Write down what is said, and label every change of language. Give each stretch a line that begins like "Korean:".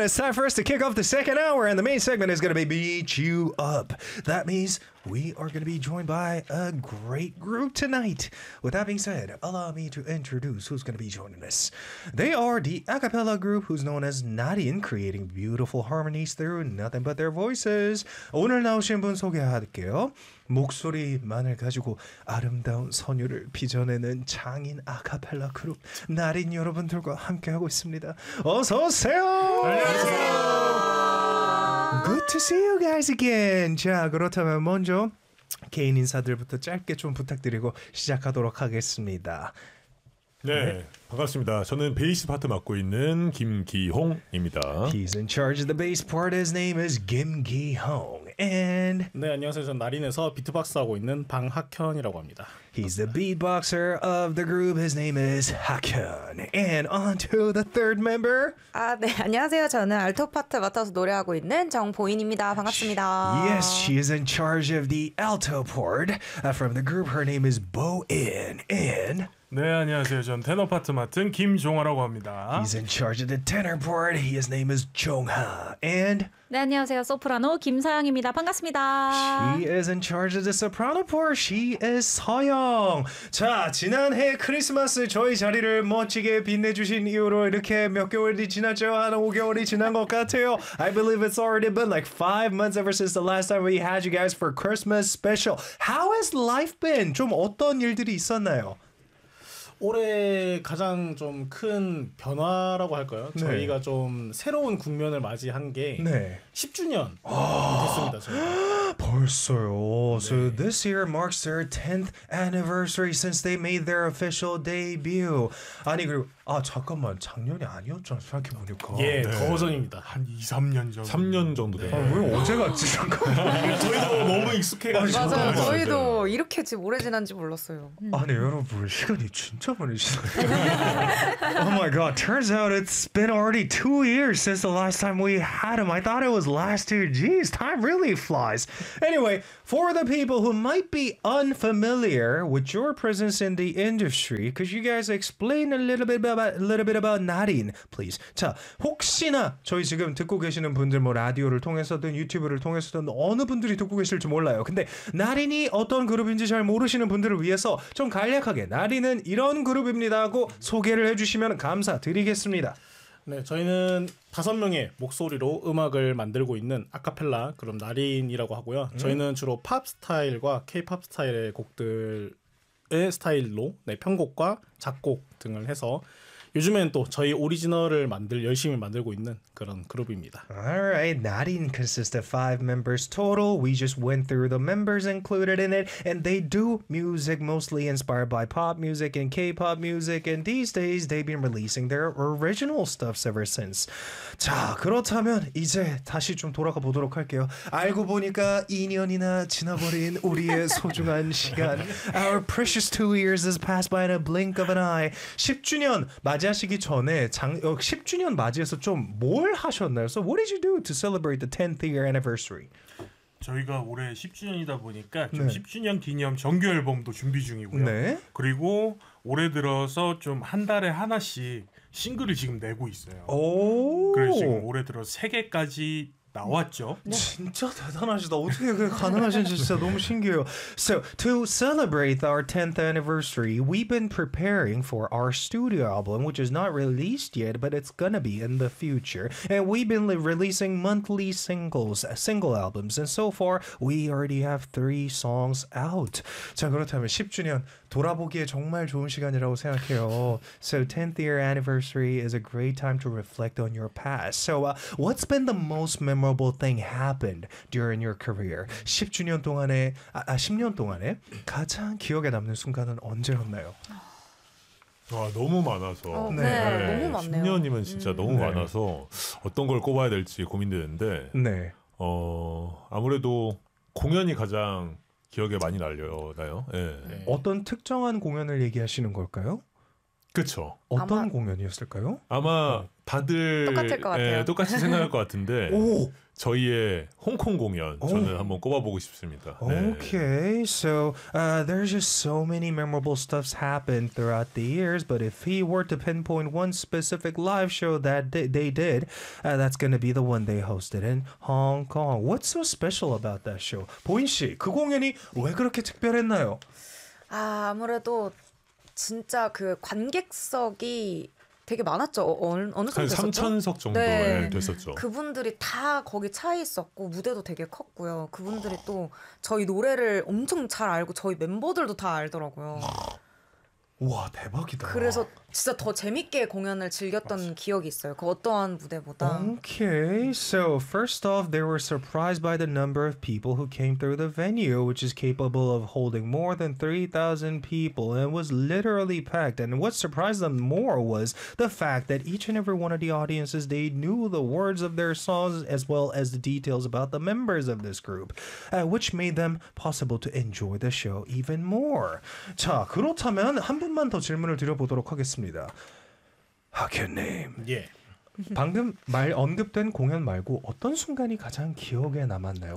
English: It's time for us to kick off the second hour, and the main segment is going to be Beat You Up. That means we are going to be joined by a great group tonight. With that being said, allow me to introduce who's going to be joining us. They are the a cappella group who's known as Narin, creating beautiful harmonies through nothing but their voices.
Korean: 오늘 나오신 분 소개할게요. 목소리만을 가지고 아름다운 선율을 빚어내는 장인 아카펠라 그룹 나린 여러분들과 함께하고 있습니다. 어서 오세요. 안녕하세요.
English: Good to see you guys again.
Korean: 자, 그렇다면 먼저 개인 인사들부터 짧게 좀 부탁드리고 시작하도록 하겠습니다. 네, 네, 반갑습니다. 저는 베이스 파트 맡고 있는 김기홍입니다.
English: He's in charge of the bass part. His name is Kim Ki-hong. And
Korean: 네, 안녕하세요. 저는 나린에서 비트박스 하고 있는 방학현이라고 합니다.
English: He's the beatboxer of the group. His name is 학현. And on to the third member.
Korean: 아, 네, 안녕하세요. 저는 알토 파트 맡아서 노래하고 있는 정보인입니다. 반갑습니다.
English: Yes, she is in charge of the alto part from the group. Her name is Bo-in. And
Korean: 네, 안녕하세요. 전 테너 파트 맡은 김종하라고 합니다.
English: He's in charge of the tenor part. His name is Jongha. And
Korean: 네, 안녕하세요. 소프라노 김서영입니다. 반갑습니다.
English: She is in charge of the soprano part. She is 서영.
Korean: 자, 지난해 크리스마스 저희 자리를 멋지게 빛내주신 이후로 이렇게 몇 개월이 지났죠? 한 5개월이 지난 것 같아요.
English: I believe it's already been like 5 months ever since the last time we had you guys for Christmas special. How has life been?
Korean: 좀 어떤 일들이 있었나요? 올해 가장 좀 큰 변화라고 할까요? 네. 저희가 좀 새로운 국면을 맞이한 게 네. 10주년 아~ 됐습니다. 저희가. 벌써요. 네. So this year marks their 10th anniversary since they made their official debut. 아니 그리고 아 잠깐만 작년이 아니었죠? 생각해 보니까 예, 네. 더 전입니다. 한 2-3년 전. 3년 정도 돼. 네. 아, 왜 어제 같지 잠깐만. 저희도 너무 익숙해가지고. 맞아요. 맞아요. 저희도 이렇게 지금 오래 지난지 몰랐어요. 아니 여러분 시간이 진짜 많이 지났어요.
English: Oh my god. Turns out it's been already 2 years since the last time we had him. I thought it was last year. Jeez, time really flies. Anyway, for the people who might be unfamiliar with your presence in the industry, could you guys explain a little bit about Narin, please?
Korean: 자, 혹시나 저희 지금 듣고 계시는 분들 뭐 라디오를 통해서든 유튜브를 통해서든 어느 분들이 듣고 계실지 몰라요. 근데 Narin이 어떤 그룹인지 잘 모르시는 분들을 위해서 좀 간략하게 Narin은 이런 그룹입니다 하고 소개를 해주시면 감사드리겠습니다. 네, 저희는 5명의 목소리로 음악을 만들고 있는 아카펠라 그룹 나린이라고 하고요. 저희는 주로 팝 스타일과 케이팝 스타일의 곡들의 스타일로 네, 편곡과 작곡 등을 해서 요즘엔 또 저희 오리지널을 열심히 만들고 있는 그런 그룹입니다.
English: Alright, Narin consists of 5 members total. We just went through the members included in it. And they do music mostly inspired by pop music and K-pop music. And these days, they've been releasing their original stuffs ever since.
Korean: 자, 그렇다면 이제 다시 좀 돌아가 보도록 할게요. 알고 보니까 2년이나 지나버린 우리의 소중한 시간.
English: Our precious 2 years has passed by in a blink of an eye.
Korean: 10주년 맞이하시기 전에 10주년 맞이해서 좀 뭘 하셨나요?
English: So what did you do to celebrate the 10th year anniversary?
Korean: 저희가 올해 10주년이다 보니까 좀 네. 10주년 기념 정규 앨범도 준비 중이고요. 네. 그리고 올해 들어서 좀 한 달에 하나씩 싱글을 지금 내고 있어요. 오. 그래서 지금 올해 들어 3개까지 나왔죠. 진짜 대단하시다. 어떻게 그게 가능하신지 진짜 너무 신기해요.
English: So, to celebrate our 10th anniversary, we've been preparing for our studio album, which is not released yet, but it's gonna be in the future. And we've been releasing monthly singles, single albums. And so far, we already have 3 songs out.
Korean: 자, 그렇다면 10주년 돌아보기에 정말 좋은 시간이라고 생각해요.
English: So, 10th year anniversary is a great time to reflect on your past. So, what's been the most memorable thing happened during your career?
Korean: 10주년 동안에 10년 동안에 가장 기억에 남는 순간은 언제였나요? 와, 너무 많아서. 네. 네. 네. 너무 많네요. 10년이면 진짜 너무 네. 많아서 어떤 걸 꼽아야 될지 고민되는데. 네. 아무래도 공연이 가장 기억에 많이 날려요. 네. 네. 어떤 특정한 공연을 얘기하시는 걸까요? 그렇죠. 어떤 아마 공연이었을까요? 아마 다들 똑같을 것 같아요. 예, 똑같이 생각할 것 같은데 오! 저희의 홍콩 공연 오! 저는 한번 꼽아보고 싶습니다. 네.
English: Okay, so there's just so many memorable stuffs happened throughout the years, but if he were to pinpoint one specific live show that they did, that's gonna be the one they hosted in Hong Kong. What's so special about that show?
Korean: 보인 씨, 그 공연이 왜 그렇게 특별했나요? 아, 아무래도 진짜 그 관객석이 되게 많았죠. 어느 정도 됐었죠? 3,000석 정도 네. 네, 됐었죠. 그분들이 다 거기 차 있었고 무대도 되게 컸고요. 그분들이 또 저희 노래를 엄청 잘 알고 저희 멤버들도 다 알더라고요. 우와, 대박이다. 그래서 진짜 더 재밌게 공연을 즐겼던 맞아. 기억이 있어요. 그 어떠한 무대보다.
English: Okay, so first off, they were surprised by the number of people who came through the venue, which is capable of holding more than 3,000 people, and was literally packed. And what surprised them more was the fact that each and every one of the audiences, they knew the words of their songs as well as the details about the members of this group, which made them possible to enjoy the show even more.
Korean: 자, 그렇다면 한 분만 더 질문을 드려보도록 하겠습니다.
English: Hak your name. Yeah.
Korean: 방금 말 언급된 공연 말고 어떤 순간이 가장 기억에 남았나요?